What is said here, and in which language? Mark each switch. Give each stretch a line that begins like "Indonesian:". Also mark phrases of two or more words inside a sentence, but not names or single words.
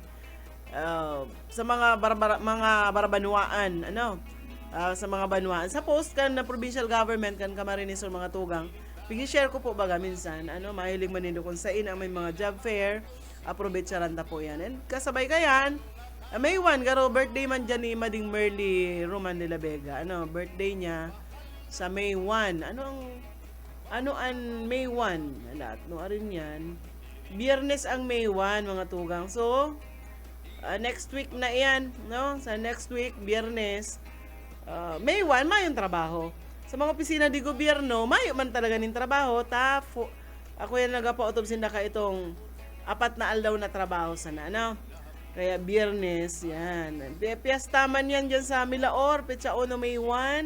Bikol: Sa mga barabanuaan, sa mga banuaan. Sa post kan na provincial government kan Camarines Sur mga tugang, pigi-share ko po baga minsan, mahilig manindo kung saan ang may mga
English: job fair.
Bikol: Approbate charanta po yan. And kasabay ka yan, May 1, garo birthday man dyan ni Mading Merly Roman de la Vega. Birthday niya sa May 1. Ano ang May 1? Lahat, arin yan. Biyernes ang May 1, mga tugang. So,
English: next week
Bikol: na yan, Sa
English: next week,
Bikol: Biyernes, May 1, mayong trabaho. Sa mga opisina di gobyerno, mayo man talaga ning trabaho. Ako yan nagapa-utob sinda ka itong 4 na aldaw na trabaho sana, Kaya Biyernes, yan. Piyesta man yan dyan sa Milaor, Petsa 1 May 1.